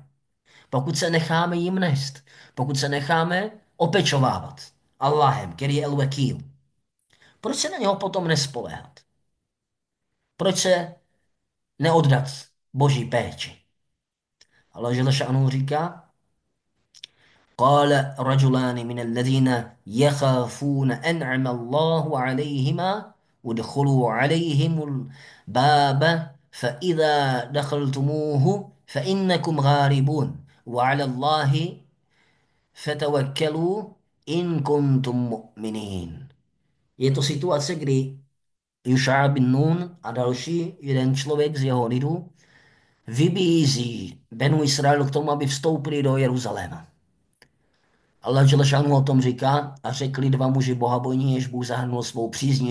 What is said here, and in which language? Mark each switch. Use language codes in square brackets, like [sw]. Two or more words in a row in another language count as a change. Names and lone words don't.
[cs] Pokud se necháme jim nést, pokud se necháme opečovávat Allahem, který je el-Wakil. Proč se na něho potom nespoléhat? Proč se neoddat Boží péči? Allah [ar] جل شأنه [cs] říká, [ar] قال رجلان من الذين يخافون أنعم الله عليهما وادخلوا عليهم الباب فإذا دخلتموه فإنكم غاربون وعلى الله فتوكلوا إن كنتم مؤمنين. [cs] Je to situace, kdy Juša bin Nun a další jeden člověk z jeho lidu vybízí Benu Israel k tomu, aby vstoupili do Jeruzaléma. Allah Želešanu o tom říká a řekli dva muži bohabojní, jež Bůh zahrnul svou přízní.